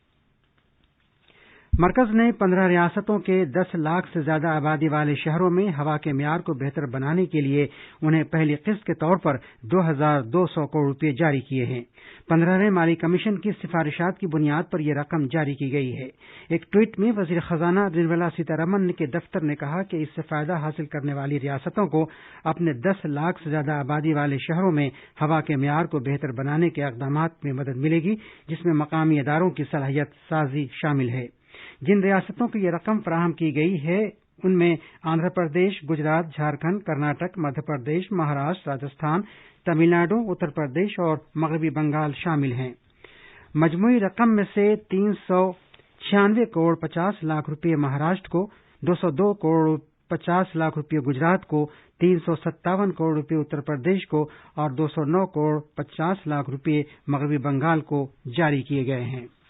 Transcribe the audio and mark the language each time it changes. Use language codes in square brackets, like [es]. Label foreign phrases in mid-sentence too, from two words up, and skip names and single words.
[ur] مرکز نے 15 ریاستوں کے 10 لاکھ سے زیادہ آبادی والے شہروں میں ہوا کے معیار کو بہتر بنانے کے لیے انہیں پہلی قسط کے طور پر 2200 کروڑ روپے جاری کیے ہیں۔ 15ویں مالی کمیشن کی سفارشات کی بنیاد پر یہ رقم جاری کی گئی ہے۔ ایک ٹویٹ میں وزیر خزانہ نرملا سیتارمن کے دفتر نے کہا کہ اس سے فائدہ حاصل کرنے والی ریاستوں کو اپنے 10 لاکھ سے زیادہ آبادی والے شہروں میں ہوا کے معیار کو بہتر بنانے کے اقدامات میں مدد ملے گی، جس میں مقامی اداروں کی صلاحیت سازی شامل ہے۔ جن ریاستوں کو یہ رقم فراہم کی گئی ہے ان میں آندھرا پردیش، گجرات، جھارکھنڈ، کرناٹک، مدھیہ پردیش، مہاراشٹر، راجستھان، تمل ناڈو، اتر پردیش اور مغربی بنگال شامل ہیں۔ مجموعی رقم میں سے 396 کروڑ 50 لاکھ روپے مہاراشٹر کو، 202 کروڑ 50 لاکھ روپے گجرات کو، 357 کروڑ روپے اتر پردیش کو اور 209 کروڑ 50 لاکھ روپے مغربی بنگال کو جاری کیے گئے ہیں۔